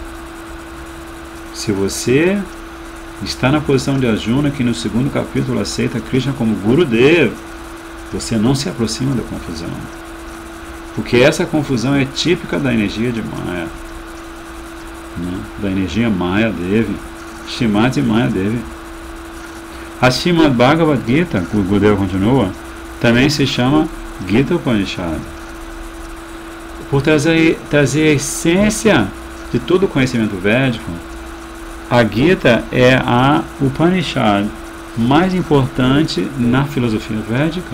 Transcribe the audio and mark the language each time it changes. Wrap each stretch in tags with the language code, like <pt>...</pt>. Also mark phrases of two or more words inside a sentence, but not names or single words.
<pt>Se você está na posição de Arjuna, que no segundo capítulo aceita Krishna como Gurudeva, Você não se aproxima da confusão. Porque essa confusão é típica da energia de Maya. Né? Da energia Maya Devi. Shrimati Maya Devi. A Srimad Bhagavad Gita, o Gurudeva continua, também se chama Gita Upanishad. Por trazer a essência de todo o conhecimento védico, a Gita é a Upanishad mais importante na filosofia védica.</pt>